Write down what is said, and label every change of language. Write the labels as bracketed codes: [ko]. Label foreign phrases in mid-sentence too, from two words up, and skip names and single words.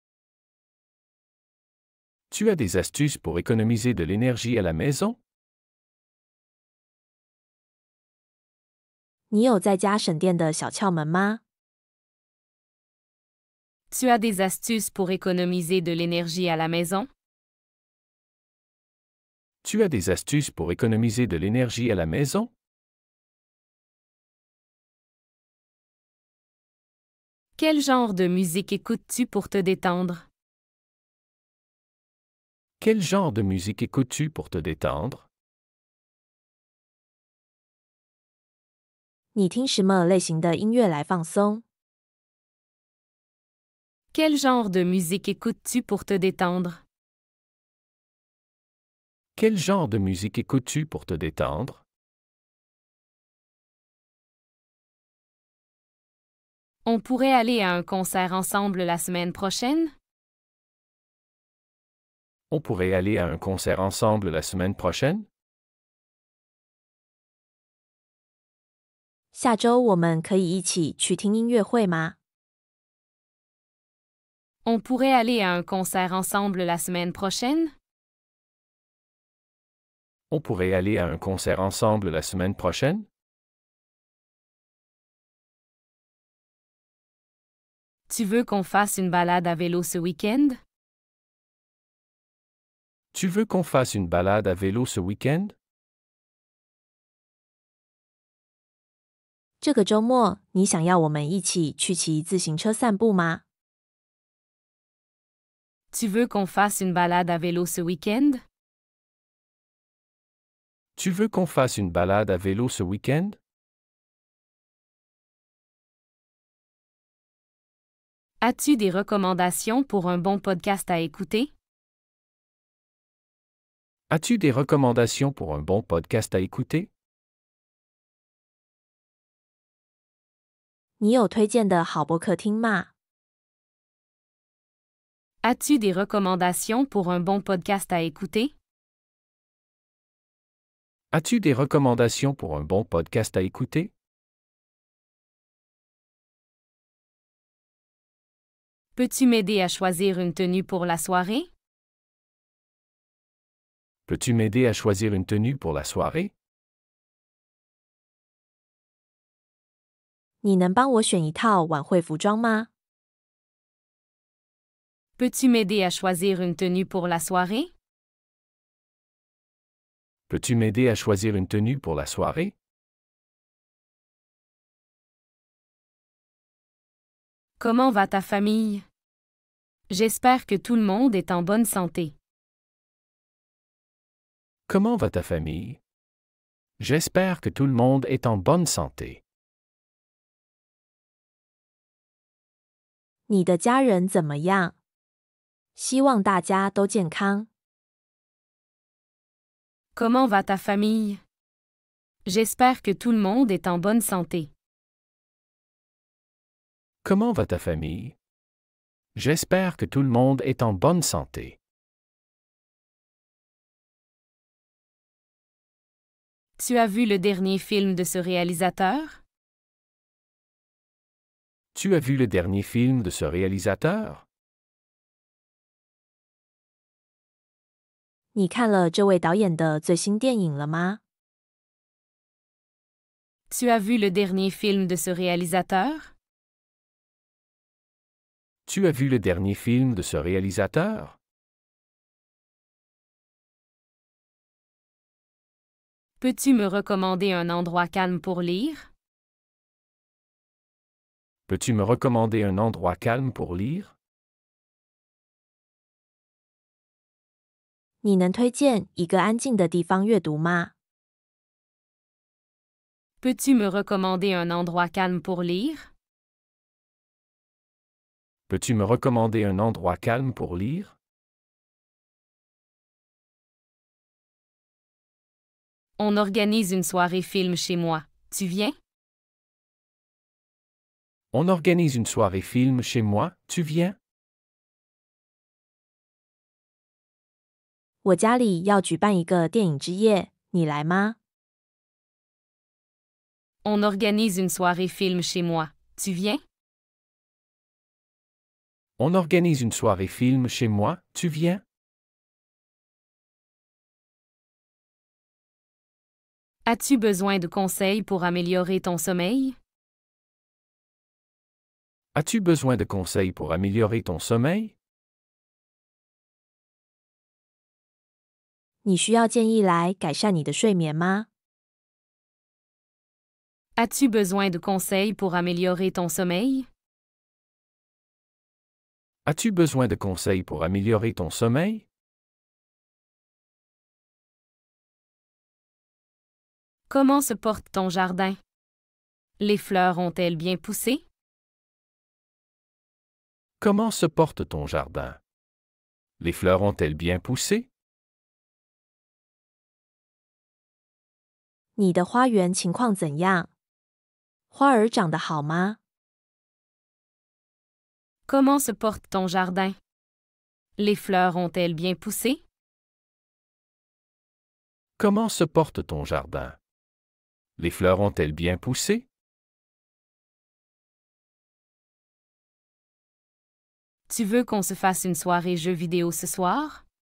[fr] Tu as des astuces pour économiser de l'énergie à la maison? [zh] 你有在家省电的小窍门吗？ [fr] Tu as des astuces pour économiser de l'énergie à la maison? Tu as des astuces pour économiser de l'énergie à la maison? Quel genre de musique écoutes-tu pour te détendre? Quel genre de musique écoutes-tu pour te détendre? [zh] 你听什么类型的音乐来放松？ [fr] Quel genre de musique écoutes-tu pour te détendre? Quel genre de musique écoutes-tu pour te détendre? On pourrait aller à un concert ensemble la semaine prochaine? On pourrait aller à un concert ensemble la semaine prochaine? [zh] 下周我们可以一起去听音乐会吗？ [fr] On pourrait aller à un concert ensemble la semaine prochaine? On pourrait aller à un concert ensemble la semaine prochaine? Tu veux qu'on fasse une balade à vélo ce week-end? Tu veux qu'on fasse une balade à vélo ce week-end? [zh] 这个周末你想要我们一起去骑自行车散步吗？ [fr] Tu veux qu'on fasse une balade à vélo ce week-end? Tu veux qu'on fasse une balade à vélo ce week-end? As-tu des recommandations pour un bon podcast à écouter? As-tu des recommandations pour un bon podcast à écouter? [zh] 你有推荐的好播客听吗？ [fr] As-tu des recommandations pour un bon podcast à écouter? As-tu des recommandations pour un bon podcast à écouter? Peux-tu m'aider à choisir une tenue pour la soirée? Peux-tu m'aider à choisir une tenue pour la soirée? [zh] 你能帮我选一套晚会服装吗？ [fr] Peux-tu m'aider à choisir une tenue pour la soirée? Peux-tu m'aider à choisir une tenue pour la soirée? Comment va ta famille? J'espère que tout le monde est en bonne santé. Comment va ta famille? J'espère que tout le monde est en bonne santé. [zh] 你的家人怎么样？希望大家都健康。 [fr] Comment va ta famille? J'espère que tout le monde est en bonne santé. Comment va ta famille? J'espère que tout le monde est en bonne santé. Tu as vu le dernier film de ce réalisateur? Tu as vu le dernier film de ce réalisateur? [zh] 你看了这位导演的最新电影了吗？ [fr] Tu as vu le dernier film de ce réalisateur? Tu as vu le dernier film de ce réalisateur? Peux-tu me recommander un endroit calme pour lire? Peux-tu me recommander un endroit calme pour lire? [zh] 你能推荐一个安静的地方阅读吗？ [fr] Peux-tu me recommander un endroit calme pour lire? Peux-tu me recommander un endroit calme pour lire? On organise une soirée film chez moi. Tu viens? On organise une soirée film chez moi, tu viens? [zh] 我家里要举办一个电影之夜，你来吗？ [fr] On organise une soirée film chez moi. Tu viens? On organise une soirée film chez moi, tu viens? As-tu besoin de conseils pour améliorer ton sommeil? As-tu besoin de conseils pour améliorer ton sommeil? [zh] 你需要建议来改善你的睡眠吗？ [fr] As-tu besoin de conseils pour améliorer ton sommeil? As-tu besoin de conseils pour améliorer ton sommeil? Comment se porte ton jardin? Les fleurs ont-elles bien poussé? Comment se porte ton jardin? Les fleurs ont-elles bien poussé? [zh] 你的花园情况怎样？花儿长得好吗？ [fr] Comment se porte ton jardin? Les fleurs ont-elles bien poussé? Comment se porte ton jardin? Les fleurs ont-elles bien poussé? Tu veux qu'on se fasse une soirée jeux vidéo ce soir?